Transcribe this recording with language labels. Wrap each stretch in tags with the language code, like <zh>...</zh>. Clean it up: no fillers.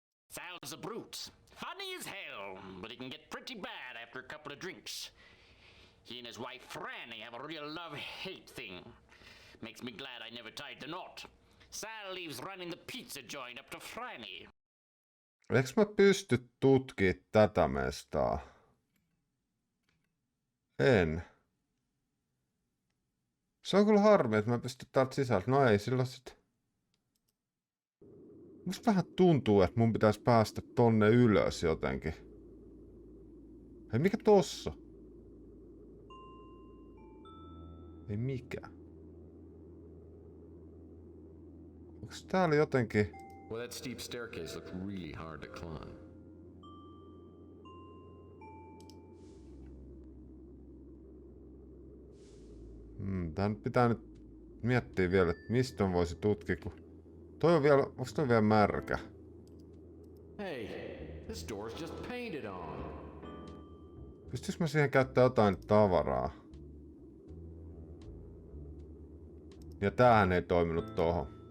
<en>Sal's a brute. Funny as hell, but he can get pretty bad after a couple of drinks. He and his wife Franny have a real love-hate thing. Makes me glad I never tied the knot. Sal leaves running the pizza joint up to Franny.</en> <fi>Eikö mä pysty tutkimaan tätä mestaa? En. Se on kyllä harmi, että mä pystyn täältä sisältä. No ei, silloin sit. Musta vähän tuntuu, että mun pitäisi päästä tonne ylös jotenkin. Hei, mikä tossa? Ei mikä. Onks täällä jotenkin...</fi> <en>Well, that steep staircase looks really hard to climb.</en> <fi>Tän pitää nyt miettiä vielä, että mistä on voisi tutkia, kun... Toi on vielä... Onks toi vielä märkä?</fi> <en>Hey, this door's just painted on.</en> <fi>Pystyis mä siihen käyttää jotain tavaraa? Ja tämähän ei toiminut tohon.</fi>